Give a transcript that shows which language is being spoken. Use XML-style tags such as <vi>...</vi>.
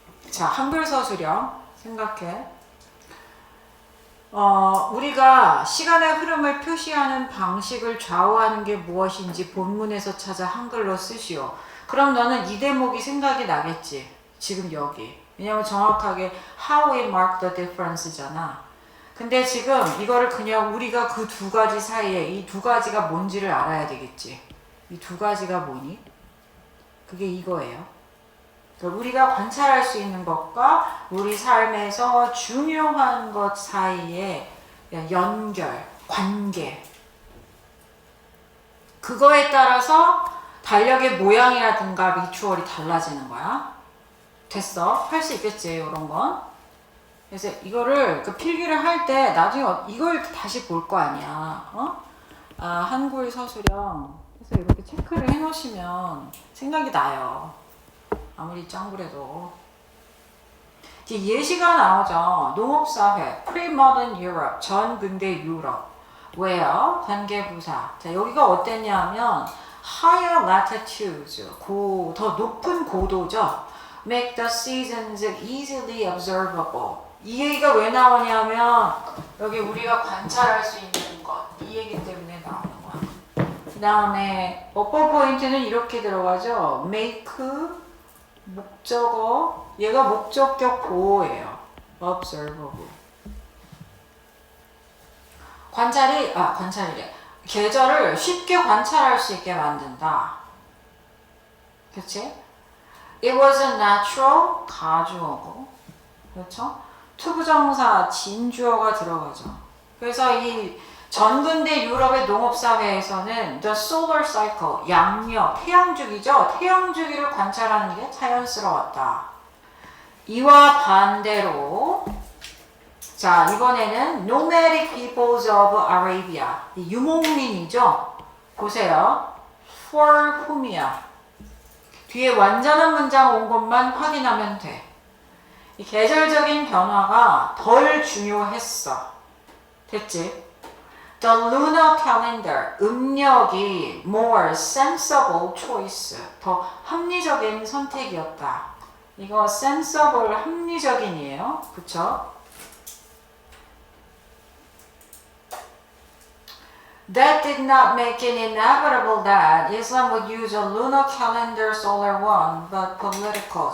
<ko>자, 한글 서술형 생각해. 우리가 시간의 흐름을 표시하는 방식을 좌우하는 게 무엇인지 본문에서 찾아 한글로 쓰시오. 그럼 너는 이 대목이 생각이 나겠지. 지금 여기. 왜냐면 정확하게</ko> <en>how we mark the difference</en> <ko>잖아. 근데 지금 이거를 그냥 우리가 그 두 가지 사이에 이 두 가지가 뭔지를 알아야 되겠지. 이 두 가지가 뭐니? 그게 이거예요. 우리가 관찰할 수 있는 것과 우리 삶에서 중요한 것 사이의 연결, 관계. 그거에 따라서 달력의 모양이라든가 리추얼이 달라지는 거야. 됐어? 할 수 있겠지, 이런 건. 그래서 이거를 그 필기를 할 때 나중에 이걸 다시 볼 거 아니야. 한글 서술형 해서 이렇게 체크를 해 놓으시면 생각이 나요. 아무리 짱구래도. 예시가 나오죠. 농업사회, pre-modern Europe, 전근대 유럽. 왜요? 관계부사. 자, 여기가 어땠냐면 higher latitudes, 더 높은 고도죠.</ko> <en>make the seasons easily observable.</en> <ko>이 얘기가 왜 나오냐면 여기 우리가 관찰할 수 있는 것, 이 얘기 때문에 나오는 거야. 그 다음에 어법 포인트는 이렇게 들어가죠. make, 목적어, 얘가 목적격 보호예요.</ko> <en>observable.</en> <ko>관찰이래. 계절을 쉽게 관찰할 수 있게 만든다. 그치?</ko> <en>It was a natural,</en> <ko>가주어고. 그렇죠? 투부정사, 진주어가 들어가죠. 그래서 이 전근대 유럽의 농업사회에서는 the solar cycle, 양력, 태양주기죠. 태양주기를 관찰하는 게 자연스러웠다. 이와 반대로, 자, 이번에는</ko> <en>nomadic peoples of Arabia,</en> <ko>유목민이죠. 보세요. for whom이야. 뒤에 완전한 문장 온 것만 확인하면 돼. 이 계절적인 변화가 덜 중요했어. 됐지? The lunar calendar, 음력이</ko> <en>more sensible choice,</en> <ko>더 합리적인 선택이었다. 이거 sensible, 합리적인이에요. 그쵸?</ko> <en>That did not make it inevitable that Islam would use a lunar calendar solar one, but political.</en>